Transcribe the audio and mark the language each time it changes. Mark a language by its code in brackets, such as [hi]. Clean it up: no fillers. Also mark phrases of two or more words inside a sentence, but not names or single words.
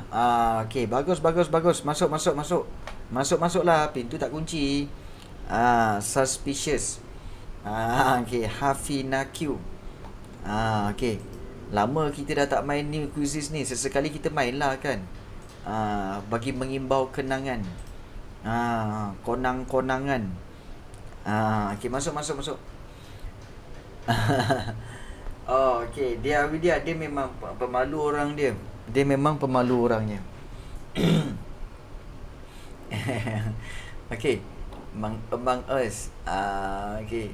[ms] Okey, bagus bagus bagus. Masuk masuk masuk. Masuk masuklah. Pintu tak kunci. Suspicious. Okey, Hafina Q. Okey. Lama kita dah tak main ni quizzes ni. Sesekali kita main lah kan. Bagi mengimbau kenangan. Konang-konangan. Okey, masuk masuk masuk. Oh, okey. Dia memang pemalu orang dia. Dia memang pemalu orangnya. Okey. Among Us. Okey.